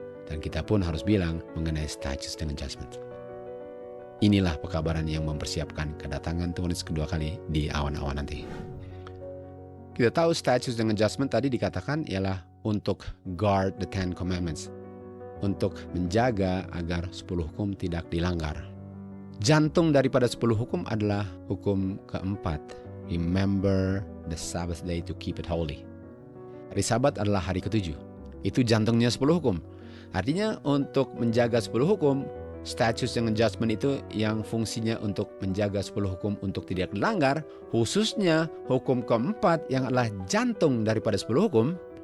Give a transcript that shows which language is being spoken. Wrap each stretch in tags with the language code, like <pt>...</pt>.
<id>Dan kita pun harus bilang mengenai statutes dengan judgment. Inilah pekabaran yang mempersiapkan kedatangan Tuhan Yesus kedua kali di awan-awan nanti. Kita tahu statutes dengan judgment tadi dikatakan ialah untuk</id> <en>guard the Ten Commandments.</en> <id>untuk menjaga agar 10 hukum tidak dilanggar. Jantung daripada 10 hukum adalah hukum keempat.</id> <en>Remember the Sabbath day to keep it holy.</en> <id>Hari Sabat adalah hari ketujuh. Itu jantungnya 10 hukum. Artinya untuk menjaga 10 hukum,</id> <en>statutes and adjustment</en> <id>itu yang fungsinya untuk menjaga 10 hukum untuk tidak dilanggar, khususnya hukum keempat yang adalah jantung daripada 10 hukum.</id>